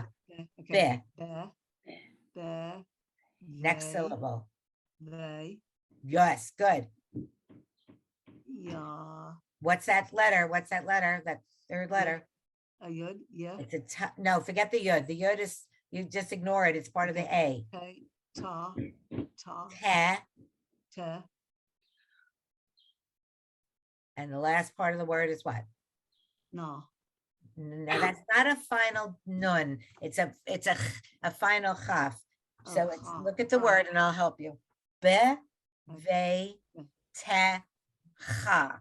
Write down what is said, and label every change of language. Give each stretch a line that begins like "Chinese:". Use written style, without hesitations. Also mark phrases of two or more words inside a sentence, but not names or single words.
English: Okay. The. Next syllable.
Hebrew: They.
English: Yes, good.
Hebrew: Ya.
English: What's that letter? That third letter. A yud. Yeah. It's a no, forget the yud. The yud is, you just ignore it. It's part of the A.
Hebrew: Okay. Ta. Ta. Te, Te.
English: and the last part of the word is what? No. No, that's not a final nun. It's a final chaf. So it's,
Hebrew: chaf.
English: look at the word and I'll help you.
Hebrew: Be, ve, te, cha.